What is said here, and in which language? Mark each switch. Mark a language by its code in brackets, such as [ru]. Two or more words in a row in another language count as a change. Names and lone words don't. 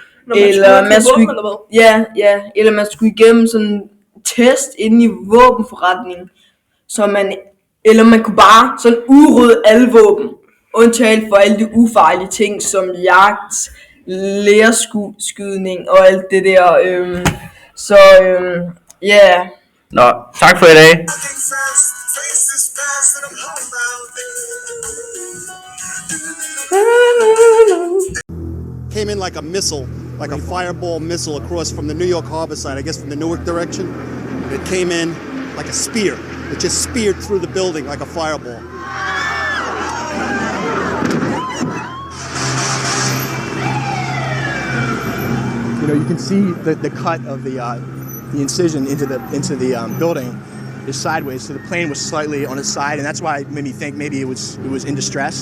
[da] Eller man skulle igennem sådan en test inde i våbenforretningen, eller man kunne bare sådan udrydde alle våben, undtaget for alle de ufarlige ting som jagt, lærskydning og alt det der. Nå, tak for i dag. [en] Came in like a missile, like a fireball missile across from the New York harbor side, I guess from the Newark direction. It came in like a spear. It just speared through the building like a fireball. You know, you can see the cut of the incision into the building is sideways, so the plane was slightly on its side, and that's why it made me think maybe it was in distress.